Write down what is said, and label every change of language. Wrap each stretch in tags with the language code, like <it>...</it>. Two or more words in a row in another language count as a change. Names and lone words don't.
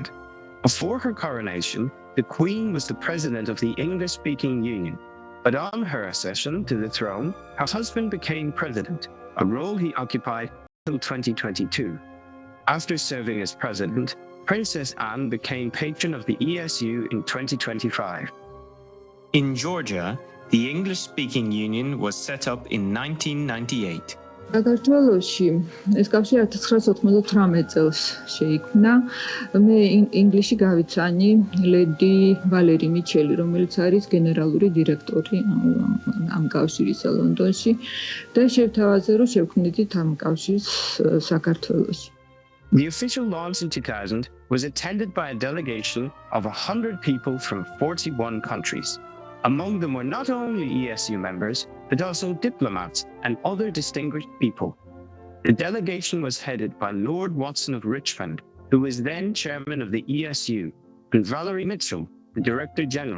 <en>Before her coronation, the Queen was the president of the English-speaking Union, but on her accession to the throne, her husband became president, a role he occupied until 2022. After serving as president, Princess Anne became patron of the ESU in 2025. In Georgia, the English-speaking Union was set up in 1998.</en> <ka>საქართველოში ეს კავშირი 1998 წელს შეიქმნა. მე ინგლისში გავიცანი ლედი ვალერი მიჩელი, რომელიც არის გენერალური დირექტორი ამ კავშირისა ლონდონში და შევთავაზე რომ შევქმნით ამ კავშირს საქართველოში.</ka> <en>The official launch in 2000 was attended by a delegation of 100 people from 41 countries. Among them were not only ESU members, but also diplomats and other distinguished people. The delegation was headed by Lord Watson of Richmond, who was then chairman of the ESU, and Valerie Mitchell, the Director General.</en>